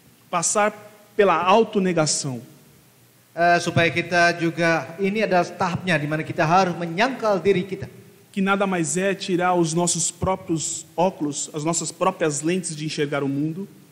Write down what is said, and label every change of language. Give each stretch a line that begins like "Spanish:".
Portuguese: Passar pela autonegação.
Indonesian: Supaya kita juga, ini adalah tahapnya di mana kita harus menyangkal diri kita.
Portuguese: Que nada mais é tirar os nossos próprios óculos, as nossas próprias lentes de enxergar o mundo.